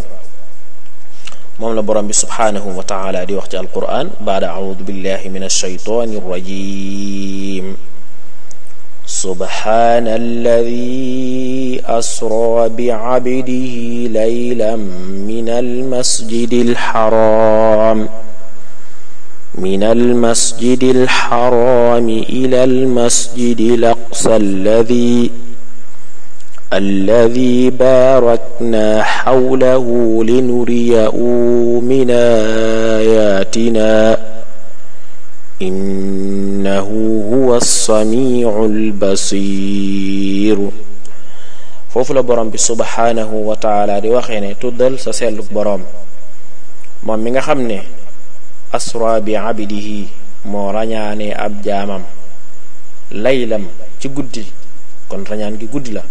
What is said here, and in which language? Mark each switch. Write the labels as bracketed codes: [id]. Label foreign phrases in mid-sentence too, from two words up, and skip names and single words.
[wo] moom la borom bi [ar] سبحانه وتعالى [wo] di wax ci alquran [ar] بعد أعوذ بالله من الشيطان الرجيم سبحان الذي أسرى بعبده ليلا من المسجد الحرام إلى المسجد الأقصى الذي باركنا حوله لنريه من آياتنا إنه هو السميع البصير. [wo] foofu la borom bi [ar] سبحانه وتعالى [wo] di waxee ne tuddal sa selluk borom moom mi nga xam ne [ar] أسرى بعبده [wo] moo rañaane ab jaamam laylam ci guddi, kon rañaan gi guddi la.